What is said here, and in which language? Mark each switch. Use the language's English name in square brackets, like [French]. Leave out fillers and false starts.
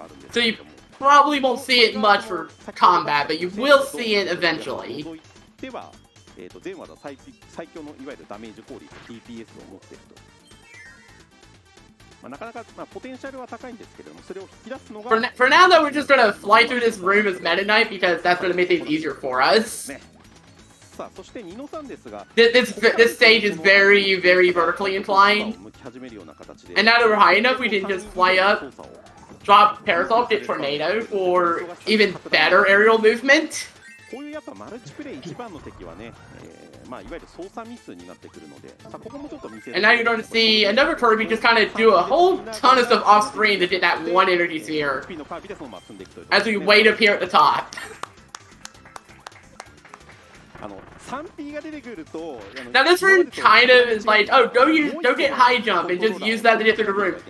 [English] So you probably won't see it much for combat, but you will see it eventually. [Japanese] では、全技最強のいわゆるダメージ効率 DPS を持っていると。なかなかポテンシャルは高いんですけれども、それを引き出すのが [English] For now, though, we're just gonna fly through this room as Meta Knight because that's gonna make things easier for us. [Japanese] さあ、そしてニノさんですが、 [English] This stage is very, very vertically inclined. And now that we're high enough, we can just fly up, drop Parasol, get Tornado for even better aerial movement. [Japanese] こういうやっぱマルチプレイ一番の敵はね、いわゆる操作ミスになってくるので、さあここもちょっと見せる。 [English] And now you're going to see another Kirby just kind of do a whole ton of stuff off screen that did that one energy sphere as we wait up here at the top. [Japanese] 3P が出てくると [English] Now this room kind of is like, oh, go get high jump and just use that to get through the room.